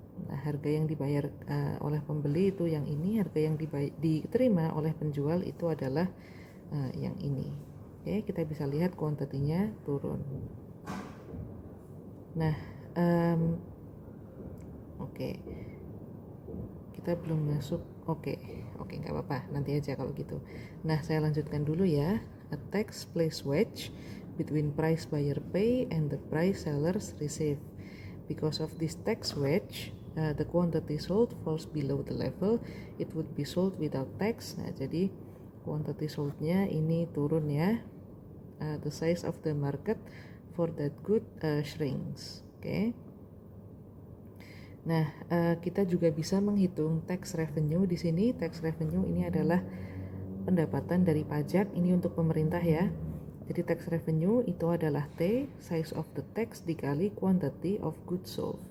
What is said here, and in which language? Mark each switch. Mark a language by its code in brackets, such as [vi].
[id] Nah, harga yang dibayar oleh pembeli itu yang ini, harga yang diterima oleh penjual itu adalah yang ini. Oke, kita bisa lihat quantity-nya turun. Nah, oke. Kita belum masuk. Oke, nggak apa-apa, nanti aja kalau gitu. Nah, saya lanjutkan dulu ya. [en] A tax place wedge between price buyer pay and the price sellers receive. Because of this tax wedge, the quantity sold falls below the level it would be sold without tax. [id] Nah, jadi quantity sold-nya ini turun ya. [en] The size of the market for that good shrinks. [id] Oke. Nah, kita juga bisa menghitung tax revenue di sini. Tax revenue ini adalah pendapatan dari pajak, ini untuk pemerintah ya. Jadi tax revenue itu adalah T, [en] size of the tax [id] dikali [en] quantity of goods sold.